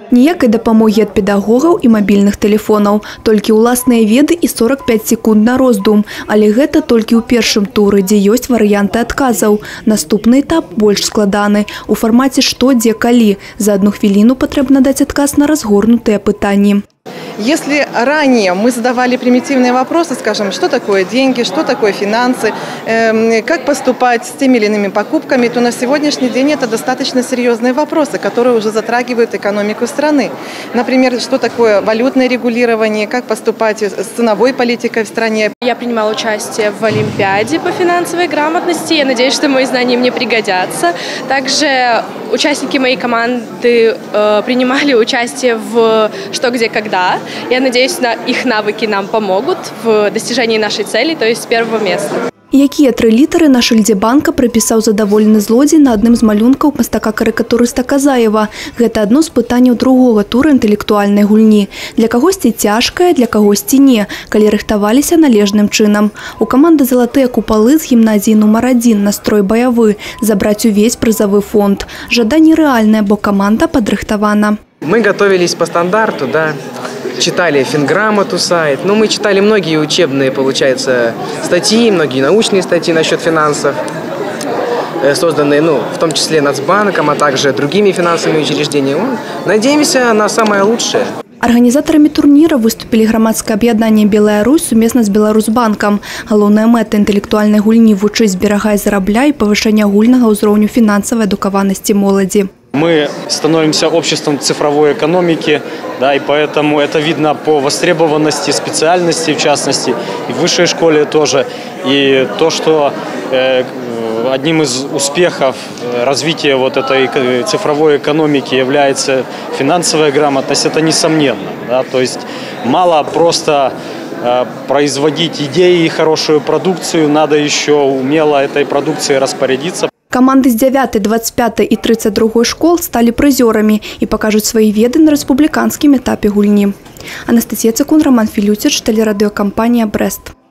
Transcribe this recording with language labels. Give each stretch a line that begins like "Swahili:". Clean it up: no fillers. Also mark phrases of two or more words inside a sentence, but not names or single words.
Belarusian: Ніякай дапамогі ад педагогаў і мабільных тэлефонаў. Толькі ўласныя веды і 45 секунд на роздум. Але гэта толькі ў першым туры, дзе ёсць варыянты адказаў. Наступны этап больш складаны. У фармаце «Што, дзе, калі». За 1 хвіліну патрэбна даць адказ на разгорнутыя пытанні.
Russian: Если ранее мы задавали примитивные вопросы, скажем, что такое деньги, что такое финансы, как поступать с теми или иными покупками, то на сегодняшний день это достаточно серьезные вопросы, которые уже затрагивают экономику страны. Например, что такое валютное регулирование, как поступать с ценовой политикой в стране. Я принимала участие в Олимпиаде по финансовой грамотности. Я надеюсь, что мои знания мне пригодятся. Также участники моей команды принимали участие в «Что, где, когда». Я надеюсь, их навыки нам помогут в достижении нашей цели, то есть с первого места.
Belarusian: Якія 3 літары на шыльдзе банка прыпісаў задаволены злодзей на адным з малюнкаў мастака-карыкатурыста Казаева. Гэта адно з пытанняў другога тура інтэлектуальнай гульні. Для кагосьці цяжкае, для кагосьці не, калі рыхтаваліся належным чынам. У каманды «Залатыя купалы» з гімназіі нумар 1 настрой баявы, забраць увесь прызавы фонд. Жаданне рэальнае, бо каманда падрыхтавана.
Russian: Мы готовились по стандарту, да. Читали Финграмоту сайт, мы читали многие учебные, получается, статьи, многие научные статьи насчет финансов, созданные, в том числе Нацбанком, а также другими финансовыми учреждениями. Надеемся на самое лучшее.
Belarusian: Арганізатарамі турніра выступілі грамадскае аб'яднанне «Белая Русь» сумесна з Беларусбанкам. Галоўная мэта інтэлектуальнай гульні «Вучыць, зберагай, зарабляй» і павышэння агульнага ўзроўню фінансавай адукаванасці моладзі.
Russian: Мы становимся обществом цифровой экономики, да, и поэтому это видно по востребованности специальностей, в частности, и в высшей школе тоже. И то, что одним из успехов развития вот этой цифровой экономики является финансовая грамотность, это несомненно. Да, то есть мало просто производить идеи и хорошую продукцию, надо еще умело этой продукцией распорядиться.
Belarusian: Команды з 9, 25 і 32 школ сталі прызёрамі і пакажуць свае веды на рэспубліканскім этапе гульні. Анастасія Цыкун, Роман Філюціч, тэлерадыёкампанія «Брэст».